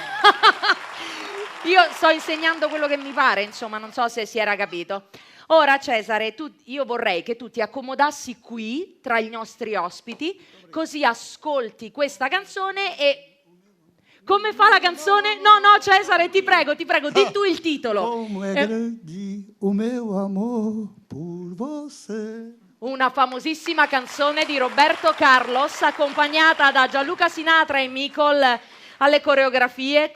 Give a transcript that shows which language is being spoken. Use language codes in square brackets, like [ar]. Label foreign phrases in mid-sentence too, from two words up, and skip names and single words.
[it] Io sto insegnando quello che mi pare, insomma, non so se si era capito. Ora, Cesare, io vorrei che tu ti accomodassi qui tra i nostri ospiti, così ascolti questa canzone e... Come fa la canzone? No, Cesare, ti prego, di tu il titolo. [pt] Come è grande o meu amor por você. [it] Una famosissima canzone di Roberto Carlos, accompagnata da Gianluca Sinatra e Micol alle coreografie.